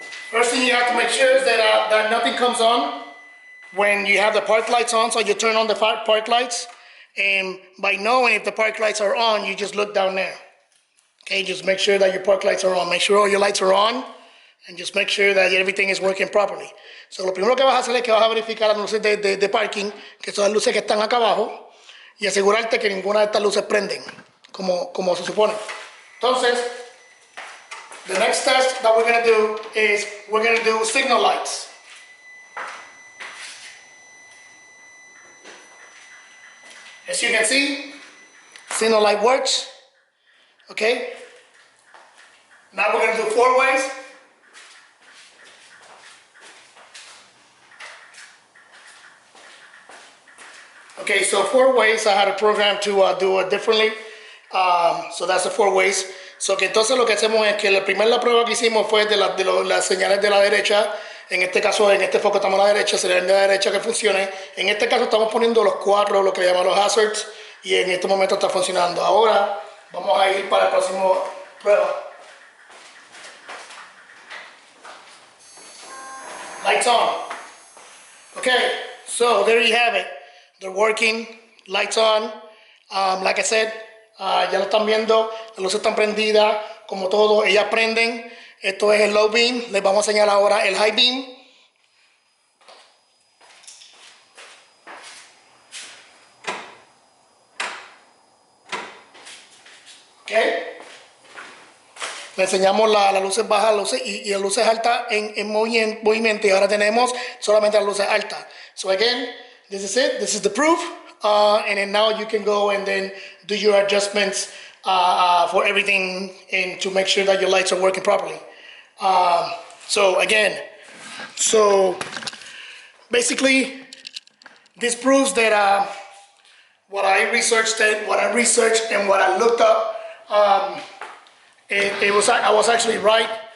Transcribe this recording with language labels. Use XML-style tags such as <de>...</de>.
<en>First thing you have to make sure is that nothing comes on when you have the park lights on, so you turn on the park lights, and by knowing if the park lights are on, you just look down there. Okay, just make sure that your park lights are on. Make sure all your lights are on, and just make sure that everything is working properly.</en> <es>So lo primero que vas a hacer es que vas a verificar las luces de parking, que son las luces que están acá abajo, y asegurarte que ninguna de estas luces prenden, como se supone.</es> <en>Entonces, the next test that we're going to do is we're going to do signal lights. As you can see, signal light works. Okay, now we're going to do 4 ways. Okay, so 4 ways I had a program to do it differently. So that's the 4 ways.</en> <es>So que entonces lo que hacemos es que la prueba que hicimos fue de las señales de la derecha. En este caso, en este foco estamos a la derecha, señal de la derecha que funcione. En este caso estamos poniendo los 4, lo que le llaman los hazards, y en este momento está funcionando. Ahora vamos a ir para el próximo prueba.</es> <en>Lights on. Okay, so there you have it. They're working, lights on. Like I said,</en> <es>ya lo están viendo, las luces están prendidas, como todo, ellas prenden. Esto es el low beam, les vamos a enseñar ahora el high beam. Okay. Le enseñamos las luces bajas y las luces altas en movimiento, y ahora tenemos solamente las luces altas.</es> <en>So again, this is it, this is the proof, and then now you can go and then do your adjustments for everything and to make sure that your lights are working properly. So again, so basically this proves that what I researched and what I looked up, I was actually right.</en>